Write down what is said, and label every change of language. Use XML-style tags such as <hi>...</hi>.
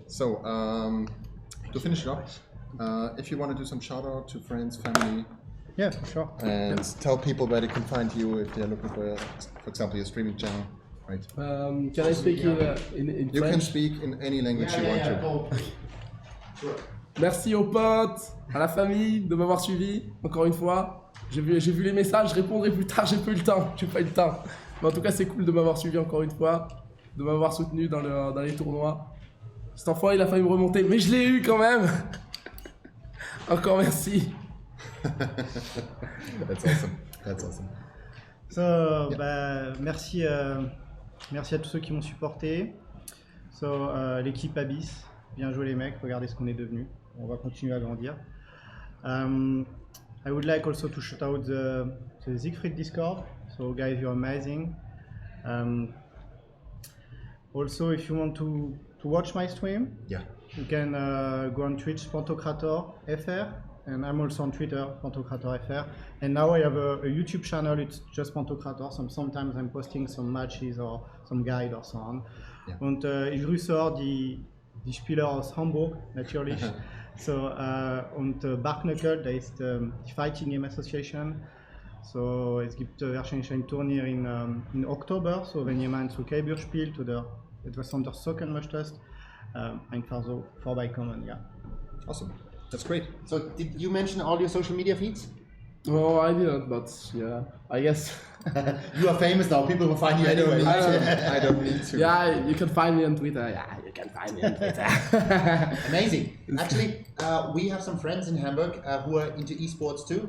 <en>So to finish it off, if you want to do some shout out to friends, family. Yeah, for sure. And tell people where they can find you if they're looking for example, your streaming channel. Right. Can I speak in French? You can speak in any language you want to. Sure.</en> <fr>Merci aux potes, à la famille de m'avoir suivi, encore une fois. J'ai vu les messages, je répondrai plus tard, j'ai pas eu le temps. Mais en tout cas, c'est cool de m'avoir suivi encore une fois, de m'avoir soutenu dans les tournois. Cet enfoiré, il a failli me remonter, mais je l'ai eu quand même. Encore merci.</fr> <en>That's awesome. That's awesome.</en> <fr>So, merci à tous ceux qui m'ont supporté. So, l'équipe Abyss, bien joué les mecs, regardez ce qu'on est devenu. On va continuer à grandir.</fr> <en>I would like also to shout out the Siegfried Discord. So guys, you're amazing. Also, if you want to watch my stream, Yeah. you can go on Twitch, PantoCrator FR, and I'm also on Twitter, PantoCrator FR. And now I have a YouTube channel, it's just PantoCrator. Sometimes I'm posting some matches or some guide or so on.</en> <de>Ja. Und ich grüße auch die Spieler aus Hamburg, natürlich. So, und Barknöckel, da ist die Fighting Game Association. So, es gibt wahrscheinlich ein Turnier in Oktober, so wenn jemand zu Kälber spielt oder etwas anderes zocken möchtest, einfach so vorbeikommen, ja.</de> <en>Awesome. That's great. So, did you mention all your social media feeds? Oh, I didn't, but yeah, I guess. You are famous now, people will find you anyway. I don't need to. Yeah, you can find me on Twitter. Yeah, you can find me on Twitter. Amazing. Actually, we have some friends in Hamburg who are into esports too.</en>